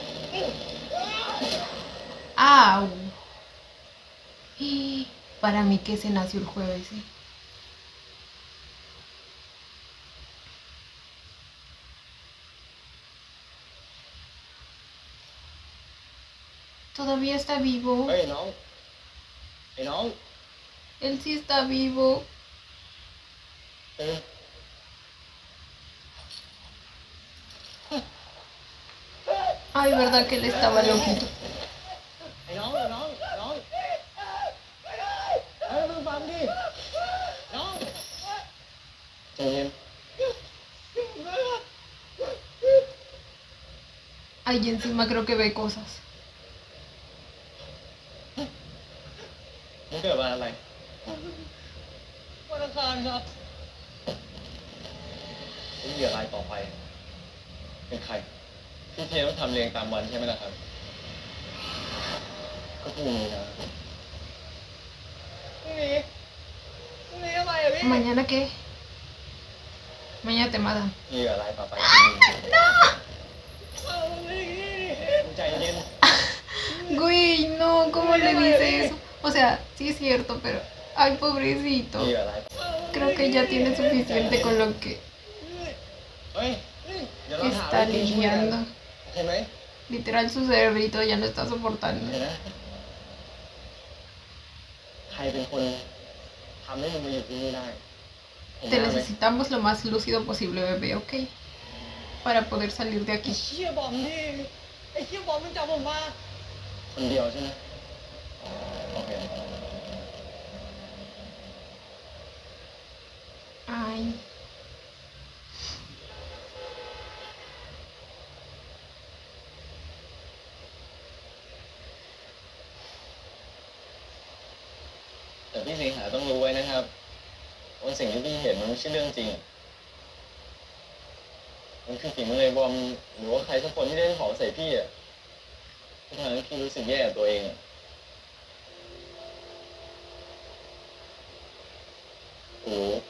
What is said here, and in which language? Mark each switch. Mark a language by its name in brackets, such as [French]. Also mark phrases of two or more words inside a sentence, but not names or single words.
[Spanish] ¡Au! Para mí que se nació el jueves, ¿eh? Todavía está vivo. [Thai] เฮ้ยน้องไอ้น้อง [Spanish] Él sí está vivo. อ Ay, verdad que él estaba loquito. [Thai] ไอ้น้องมึงฟังดิน้องใจเย็น [Spanish] Ahí encima creo que ve cosas. [Thai] มึงเกิดวันอะไรวันอังคารครับมึงเหยื่อรายต่อไปเป็นใครพี่เทต้องทำเรียงตามวันใช่ไหมล่ะครับ ก็พรุ่งนี้นะพรุ่งนี้อะไรอะพี่ [Spanish] ¿Mañana qué? Mañana te matan. [Thai] เหยื่อรายต่อไปคือมึงมึงใจเย็น [Spanish] Güey, no, ¿cómo le dice eso? O sea, sí es cierto, pero... Ay, pobrecito. [Thai] เหยื่อราย [Spanish] Creo que ya tiene suficiente con lo que [Thai] เฮ้ยเดี๋ยวเราหา [Spanish] está lidiando. [Thai] เห็นไหม [Spanish] Literal, su cerebrito ya no está soportando. [Thai] เห็นนะใครเป็นคนทำให้มึงมาอยู่ที่นี่ได้เห็นห [Spanish] Te [Thai] น้าไหม [Spanish] necesitamos lo más lúcido posible, bebé, ¿ok? Para poder salir de [Thai] ไอ้ [Spanish] aquí. [Thai] เชี่ยบอมดิไอ้เชี่ยบอมมันจับผมมาคนเดียวใช่ไหมโอเค [Spanish] Ay. [Thai] แต่พี่สิงหาต้องรู้ไว้นะครับว่าสิ่งที่พี่เห็นมันไม่ใช่เรื่องจริง มันคือฝีมือไอ้บอมหรือว่าใครสักคนที่เล่นของใส่พี่อ่ะที่ทำให้พี่รู้สึกแย่กับตัวเองอะโอ้